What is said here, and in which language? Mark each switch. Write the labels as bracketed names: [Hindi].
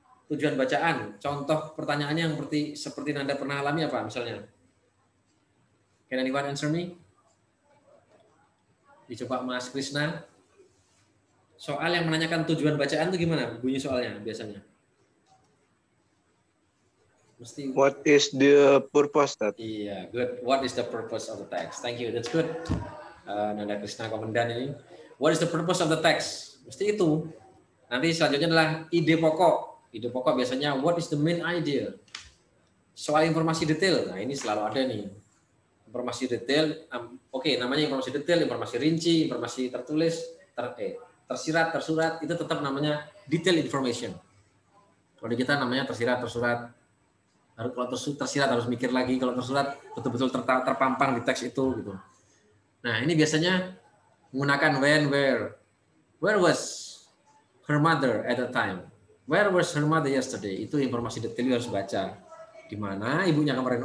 [Indonesian] Tujuan bacaan, contoh pertanyaannya yang seperti Anda pernah alami apa misalnya? [English] Can anyone answer me? [Indonesian] Dicoba Mas Krishna. Soal yang menanyakan tujuan bacaan itu gimana bunyi soalnya biasanya? Mesti. [English] What is the purpose that? [Indonesian] Iya, good. [English] What is the purpose of the text? Thank you. That's good. [Indonesian] Nanda Krishna komandan ini. [English] What is the purpose of the text? [Indonesian] Mesti itu. Nanti selanjutnya adalah ide pokok. Ide pokok biasanya [English] what is the main idea? [Indonesian] Soal informasi detail. Nah, ini selalu ada nih. Informasi detail. Oke, namanya informasi detail, informasi rinci, informasi tertulis, tersirat, tersurat, itu tetap namanya detail information. Kalau di kita namanya tersirat, tersurat. Kalau tersirat harus mikir lagi, kalau tersurat betul-betul terpampang di teks itu gitu. Nah, ini biasanya menggunakan when, where. [English] Where was her mother at the time? Where was her mother yesterday? [Indonesian] Itu informasi detail harus baca. Di mana ibunya kemarin?